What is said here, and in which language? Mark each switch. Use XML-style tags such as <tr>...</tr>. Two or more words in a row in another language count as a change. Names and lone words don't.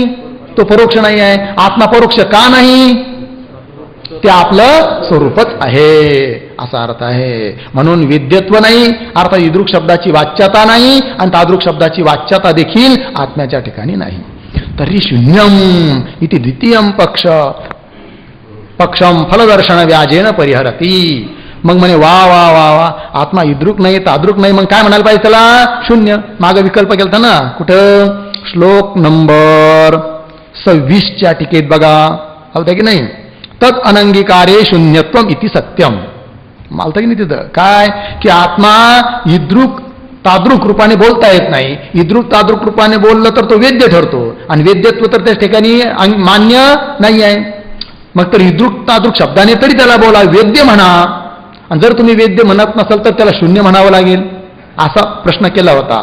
<mr>तो परोक्ष नाही आहे. आत्मा परोक्ष का नाही? ते आपलं स्वरूपच आहे असा अर्थ आहे. म्हणून विद्यत्व नाही, अर्थात इदृक शब्दाची वाच्यता नाही, आणि तादृक शब्दाची वाच्यता देखील आत्म्याच्या ठिकाणी नाही.</mr> <sa>तरी शून्यम इति द्वितीयम पक्षम फलदर्शन व्याजेन परिहरती.</sa> <mr>मग म्हणे वा वा वा वा, आत्मा इदृक नाही, तादृक नाही, मग काय म्हणायला पाहिजे त्याला? शून्य. मागे विकल्प केलता ना, कुठं? श्लोक नंबर 26च्या टीकेत बघा, होता की नाही?</mr> <sa>तत् अनंगीकारे शून्यत्वम इति सत्यम.</sa> <mr>मालता की नाही तिथं काय? की आत्मा इदृक तादृक रूपाने बोलता येत नाही. इदृक तादृक रूपाने बोललं तर तो वेद्य ठरतो, आणि वेद्यत्व तर त्या ठिकाणी मान्य नाही आहे. मग तर इदृक तादृक शब्दाने तरी त्याला बोला, वेद्य म्हणा. आणि जर तुम्ही वेद्य म्हणत नसाल तर त्याला शून्य म्हणावं लागेल, असा प्रश्न केला होता.</mr>